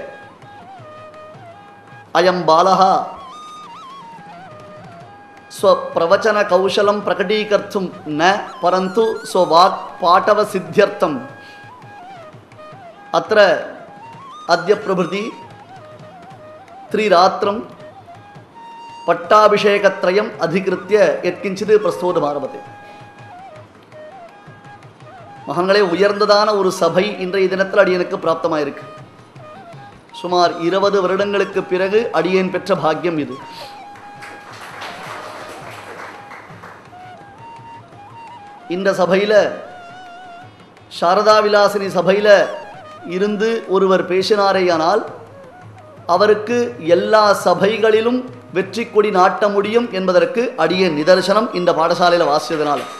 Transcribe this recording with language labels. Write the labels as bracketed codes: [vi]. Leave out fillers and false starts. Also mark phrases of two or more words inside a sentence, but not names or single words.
[sa] अयं बालः स्वप्रवचनकौशलं प्रकटीकर्तुं न परन्तु स्ववाक्पाटवसिद्ध्यर्थम् अत्र अद्य प्रभृति त्रिरात्रं पट्टाभिषेकत्रयम् अधिकृत्य यत्किञ्चित् प्रस्तोदमारभते [ta] மகன்களே உயர்ந்ததான ஒரு சபை இன்றைய தினத்தில் அடியனுக்கு பிராப்தமாயிருக்கு. சுமார் 20 வருடங்களுக்கு பிறகு அடியேன் பெற்ற பாக்கியம் இது. இந்த சபையில் சாரதா விலாசினி சபையில் இருந்து ஒருவர் பேசினாரேயானால் அவருக்கு எல்லா சபைகளிலும் வெற்றி கொடி நாட்ட முடியும் என்பதற்கு அடியேன் நிதர்சனம் இந்த பாடசாலையில் வாசித்ததனால.